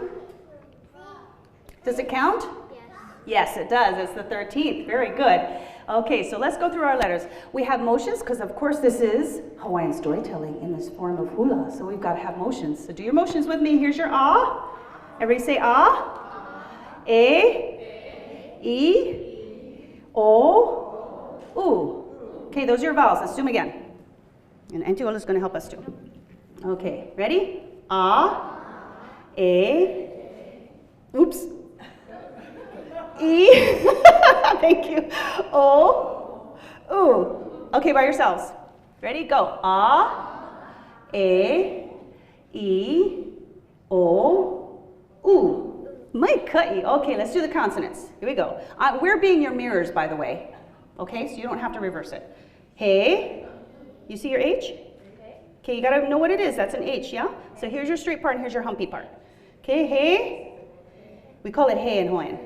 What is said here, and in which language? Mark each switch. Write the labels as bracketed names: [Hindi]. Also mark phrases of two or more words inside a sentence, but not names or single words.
[English] Does it count? Yes, it does. It's the 13th. Very good. Okay, so let's go through our letters. We have motions because, of course, this is Hawaiian storytelling in this form of hula. So we've got to have motions. So do your motions with me. Here's your ah. Everybody say ah. A. E. O. U. Okay, those are your vowels. Let's do them again. And Antiola is going to help us too. Okay, ready? Ah. A. Oops. E. Thank you. O. U. Okay, by yourselves. Ready? Go. A. A. E. O. U. Might cut you. Okay, let's do the consonants. Here we go. We're being your mirrors, by the way. Okay, so you don't have to reverse it. Hey. You see your H? Okay, you gotta know what it is. That's an H, yeah? So here's your straight part and here's your humpy part. Okay, hey. We call it hey in Hawaiian.